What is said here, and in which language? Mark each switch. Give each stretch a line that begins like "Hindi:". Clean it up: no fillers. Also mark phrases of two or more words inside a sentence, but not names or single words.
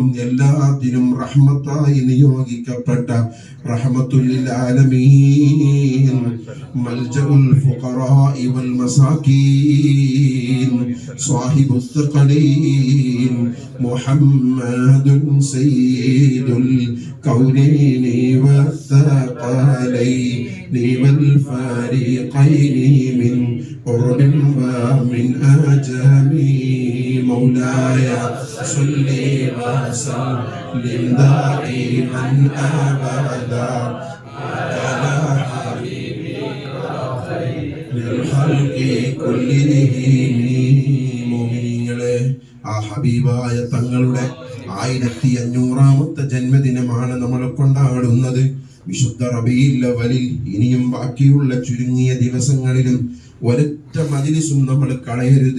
Malayalam: എല്ലാത്തിനും റഹ്മത്തായി നിയോഗിക്കപ്പെട്ട
Arabic: رحمة للعالمين ملجأ الفقراء والمساكين صاحب الثقلين محمد سيد الكونين والثقلين والفريقين من عرب ومن عجم. مولاي صل وسلم دائما ابدا على حبيبك خير الخلق كلهم.
Malayalam: മുഅ്മിനീങ്ങളെ, ആ ഹബീബായ തങ്ങളുടെ 1500-ാമത്തെ ജന്മദിനമാണ് നമ്മൾ കൊണ്ടാടുന്നത്. വിശുദ്ധ റബീഉൽ അവ്വലിൽ ഇനിയും ബാക്കിയുള്ള ചുരുങ്ങിയ ദിവസങ്ങളിലും ഒരൊറ്റ മജ്‌ലിസും നമ്മൾ കളയരുത്.